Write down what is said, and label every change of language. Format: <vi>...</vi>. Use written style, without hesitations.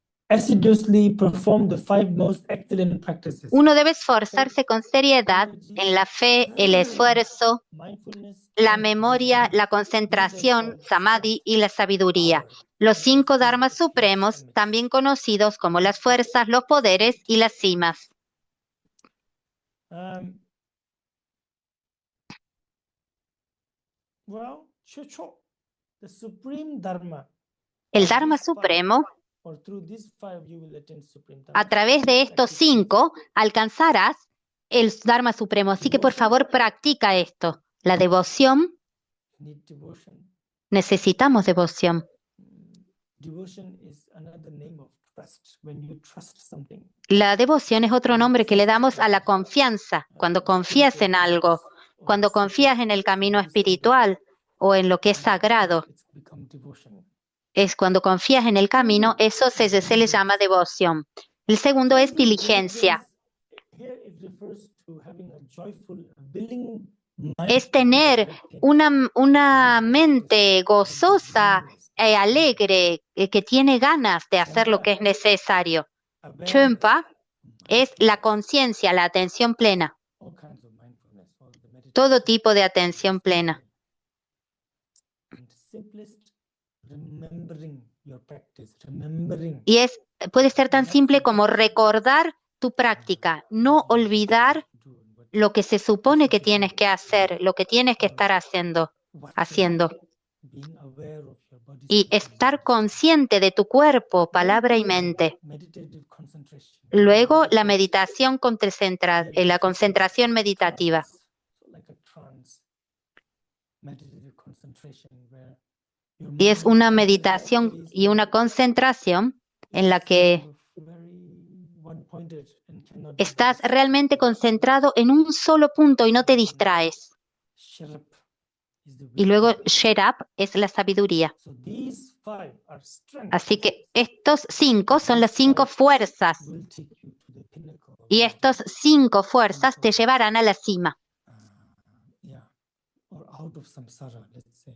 <en>Assiduously perform the 5 most excellent practices.</en> <es>Uno debe esforzarse con seriedad en la fe, el esfuerzo,</es> <en>Mindfulness,</en> <es>la</es> <en>and</en> <es>memoria,</es> <en>wisdom.</en> <es>la concentración, samadhi y la sabiduría. Los 5 dharmas supremos, también conocidos como las fuerzas, los poderes y las cimas.</es> <en>Well, the supreme dharma.</en> <es>El dharma supremo,</es> <en>Or through these 5 you will attain supreme dharma.</en> <es>a través de estos 5 alcanzarás el dharma supremo. Así que por favor practica esto. La devoción,</es> <en>You need devotion.</en> <es>necesitamos devoción.</es> <en>Devotion is another name of trust. When you trust something.</en> <es>La devoción es otro nombre que le damos a la confianza. Cuando confías en algo, cuando confías en el camino espiritual o en lo que es sagrado,</es> <en>It's become devotion.</en> <es>es cuando confías en el camino, eso se le llama devoción. El segundo es diligencia.</es> <en>Here it refers to having a joyful, willing mind.</en> <es>Es tener una mente gozosa, alegre, que tiene ganas de hacer lo que es necesario. Chönpa es la conciencia, la atención plena,</es> <en>All kinds of mindfulness, all the meditation.</en> <es>todo tipo de atención plena.</es> <en>And simplest, remembering your practice, remembering.</en> <es>Y puede ser tan simple como recordar tu práctica, no olvidar lo que se supone que tienes que hacer, lo que tienes que estar haciendo.</es> <en>Being aware of your body's</en> <es>Y estar consciente de tu cuerpo, palabra y mente.</es> <en>meditative concentration.</en> <es>Luego, la meditación la concentración meditativa.</es> <en>Like a trance, meditative concentration where your</en> <es>Y es</es> <en>mind</en> <es>una</es> <en>is</en> <es>meditación y una concentración en la que</es> <en>very one-pointed and cannot be</en> <es>estás realmente concentrado en un solo punto y no te distraes.</es> <en>Sharp is the</en> <es>Y luego,</es> <en>wisdom.</en> <es>Sherab es la sabiduría.</es> <en>So these 5 are strength.</en> <es>Así que estos 5 son las 5 fuerzas.</es> <en>Will take you to the pinnacle of</en> <es>Y estas 5 fuerzas te llevarán a la cima.</es> <en>yeah, or out of samsara, let's say.</en>